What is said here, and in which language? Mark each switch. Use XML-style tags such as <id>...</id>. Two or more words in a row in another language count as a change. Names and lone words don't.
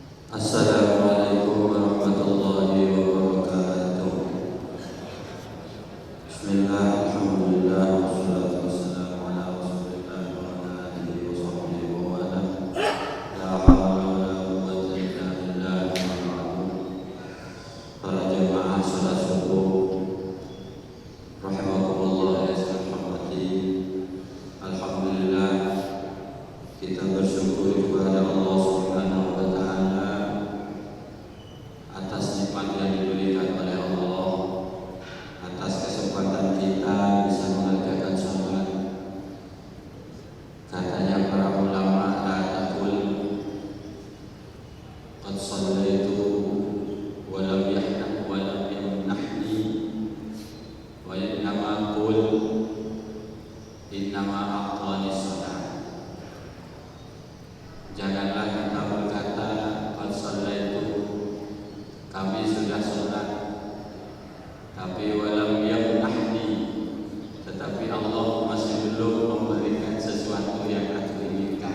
<ar>السلام عليكم ورحمة الله وبركاته. بسم الله، الحمد لله، والصلاة والسلام على رسول الله وعلى آله وصحبه و والاه. لا حول ولا قوة إلا بالله.</ar> <id>Para jemaah salat subuh</id> <ar>رحمكم الله يا رحمتي.</ar> <id>Alhamdulillah, kita bersyukur kepada Allah</id> <ar>سبحانه وتعالى</ar> <id>atas nikmat yang diberikan oleh Allah, atas kesempatan kita bisa mengerjakan sholat. Katanya para ulama,</id> <ar>لا تقل قد صليت ولم يهنك ولم يمنحني، وإنما قل إنما أعطاني صلاة.</ar> <id>Janganlah kita berkata</id> <ar>قد صليت,</ar> <id>kami sudah sholat, tapi</id> <ar>ولم يمنحني,</ar> <id>tetapi Allah masih belum memberikan sesuatu yang aku inginkan.</id>